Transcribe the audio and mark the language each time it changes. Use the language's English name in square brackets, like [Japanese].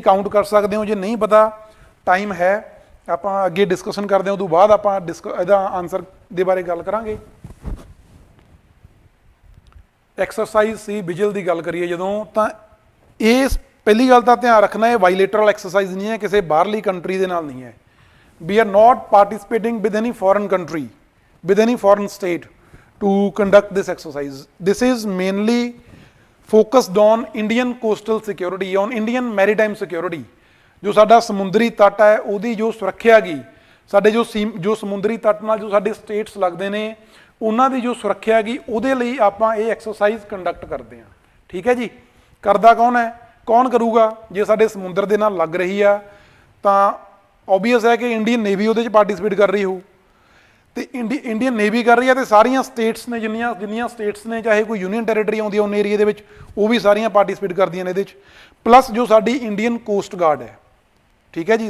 [Punjabi] Count ਕਰ ਸਕਦੇ ਹੋ, ਜੇ ਨਹੀਂ ਪਤਾ ਟਾਈਮ ਹੈ ਆਪਾਂ ਅੱਗੇ ਡਿਸਕਸ਼ਨ ਕਰਦੇ ਹਾਂ, ਉਦੋਂ ਬਾਅਦ ਆਪਾਂ ਇਹਦਾ ਆਨਸਰ ਦੇ ਬਾਰੇ ਗੱਲ ਕਰਾਂਗੇ। ਐਕਸਰਸਾਈਜ਼ ਸੀ ਵਿਜਲ ਦੀ ਗੱਲ ਕਰੀਏ ਜਦੋਂ, ਤਾਂ ਇਹ ਪਹਿਲੀ ਗੱਲ ਤਾਂ ਧਿਆਨ ਰੱਖਣਾ, ਇਹ ਬਾਈਲੇਟਰਲ ਐਕਸਰਸਾਈਜ਼ ਨਹੀਂ ਹੈ, ਕਿਸੇ ਬਾਹਰਲੀ ਕੰਟਰੀ ਦੇ ਨਾਲ ਨਹੀਂ ਹੈ। [English] we are not participating with any foreign country, with any foreign state to conduct this exercise. This is mainly focused on Indian coastal security, on Indian maritime security. [Punjabi] ਜੋ ਸਾਡਾ ਸਮੁੰਦਰੀ ਤੱਟ ਹੈ ਉਹਦੀ ਜੋ ਸੁਰੱਖਿਆ ਗੀ, ਸਾਡੇ ਜੋ ਸਮੁੰਦਰੀ ਤੱਟ ਨਾਲ ਜੋ ਸਾਡੇ ਸਟੇਟਸ ਲੱਗਦੇ ਨੇ ਉਹਨਾਂ ਦੀ ਜੋ ਸੁਰੱਖਿਆ ਗੀ, ਉਹਦੇ ਲਈ ਆਪਾਂ ਇਹ ਐਕਸਰਸਾਈਜ਼ ਕੰਡਕਟ ਕਰਦੇ ਹਾਂ। ਠੀਕ ਹੈ ਜੀ। ਕਰਦਾ ਕੌਣ ਹੈ, ਕੌਣ ਕਰੂਗਾ? ਜੇ ਸਾਡੇ ਸਮੁੰਦਰ ਦੇ ਨਾਲ ਲੱਗ ਰਹੀ ਆ ਤਾਂ ਓਬਵੀਅਸ ਹੈ ਕਿ ਇੰਡੀਅਨ ਨੇਵੀ ਉਹਦੇ 'ਚ ਪਾਰਟੀਸਪੇਟ ਕਰ ਰਹੀ ਹੋਊ, ਤੇ ਇੰਡੀਅਨ ਨੇਵੀ ਕਰ ਰਹੀ ਹੈ, ਤੇ ਸਾਰੀਆਂ ਸਟੇਟਸ ਨੇ ਜਿੰਨੀਆਂ ਸਟੇਟਸ ਨੇ, ਚਾਹੇ ਕੋਈ ਯੂਨੀਅਨ ਟੈਰੀਟਰੀ ਆਉਂਦੀ ਹੈ ਉਨ ਏਰੀਏ ਦੇ ਵਿੱਚ, ਉਹ ਵੀ ਸਾਰੀਆਂ ਪਾਰਟੀਸਪੇਟ ਕਰਦੀਆਂ ਨੇ ਇਹਦੇ 'ਚ, ਪਲੱਸ ਜੋ ਸਾਡੀ ਇੰਡੀਅਨ ਕੋਸਟ ਗਾਰਡ ਹੈ। ਠੀਕ ਹੈ ਜੀ।